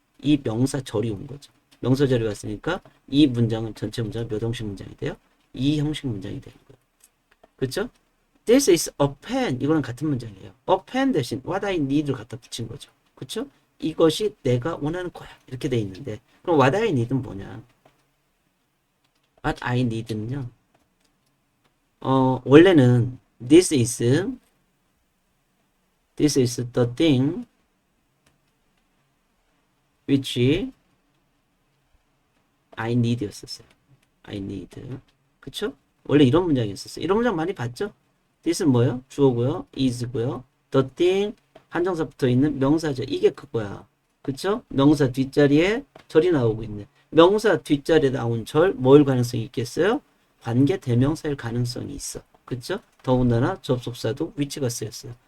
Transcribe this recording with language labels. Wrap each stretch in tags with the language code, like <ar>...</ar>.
<ko>이 명사절이 온 거죠. 명사절이 왔으니까 이 문장은 전체 문장은 몇 형식 문장이 돼요? 2형식 문장이 되는 거예요. 그렇죠?</ko> <en>This is a pen.</en> <ko>이거는 같은 문장이에요. A pen 대신</ko> <en>what I need</en> <ko>를 갖다 붙인 거죠. 그렇죠? 이것이 내가 원하는 거야. 이렇게 돼 있는데 그럼</ko> <en>what I need</en> <ko>는 뭐냐?</ko> <en>What I need는요.</en> <ko>원래는</ko> <en>this is the thing which I need</en> <ko>였었어요.</ko> <en>I need.</en> <ko>그쵸? 원래 이런 문장이었었어요. 이런 문장 많이 봤죠? this는 뭐예요? 주어고요. is고요. the thing 한정사 붙어 있는 명사죠. 이게 그거야. 그쵸? 명사 뒷자리에 절이 나오고 있네. 명사 뒷자리에 나온 절 뭐일 가능성이 있겠어요? 관계 대명사일 가능성이 있어. 그쵸? 더군다나 접속사도 위치가 쓰였어요.</ko>